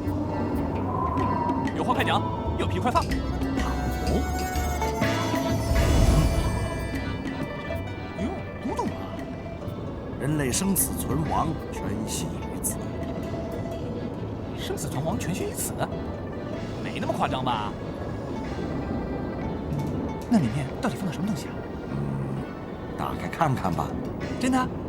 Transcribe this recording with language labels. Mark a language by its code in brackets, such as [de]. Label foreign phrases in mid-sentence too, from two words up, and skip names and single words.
[zh] 有話快講，有屁快放。好。喲，古董啊！人類生死存亡，全繫於此。生死存亡，全繫於此？沒那麼誇張吧？那裡面到底放了什麼東西啊？打開看看吧。真的？